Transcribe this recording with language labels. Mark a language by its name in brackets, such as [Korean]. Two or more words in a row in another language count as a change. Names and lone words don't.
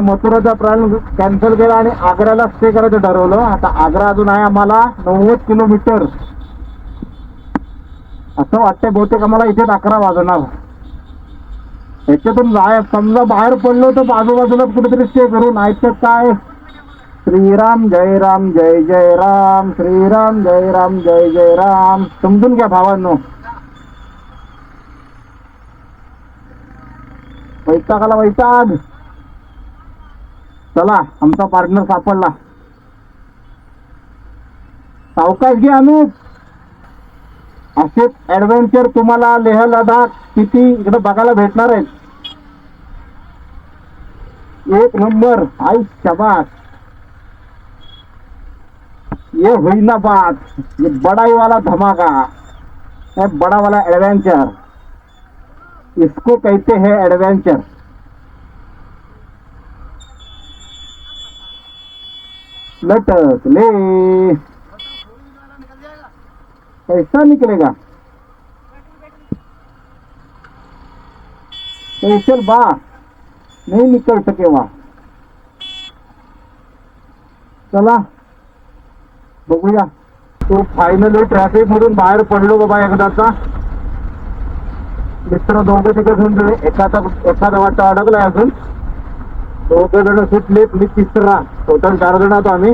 [Marathi] मथुराचा [English] plan cancel [Marathi] केला आणि आग्र्याला स्टे करायचं ठरवलं. आता आग्रा अजून आहे आम्हाला 90 किलोमीटर. असं वाटतंय बहुतेक आम्हाला इथे 11 वाजणार. ह्याच्यातून समजा बाहेर पडलो तर आजूबाजूला कुठेतरी स्टे करू, नाहीतर काय. श्रीराम जय राम जय जय राम, श्रीराम जय राम जय जय राम. समजून घ्या भावांनो. वैतागाला वैताग. चला आमचा पार्टनर सापडला. सावकाश घे अनुप. असेच ऍडव्हेंचर तुम्हाला लेह लडाख किती इकडे बघायला भेटणार आहेत. एक नंबर. आई शाबाश. [Hindi] ये हुई ना बात, ये बड़ा ही वाला धमाका है, बड़ा वाला एडवेंचर, इसको कहते हैं एडवेंचर. लटक ले, कैसा निकलेगा. कैसे बा नहीं निकल सके वहां. [Marathi] चला बघूया. तो [English] finally traffic [Marathi] मधून बाहेर पडलो बाबा एकदाचा. मित्र दोघं तिकडे एखादा वाटतं अडकलाय अजून. 2 जण सुटलेत, मी तिसरा. टोटल 4 जण होतो आम्ही.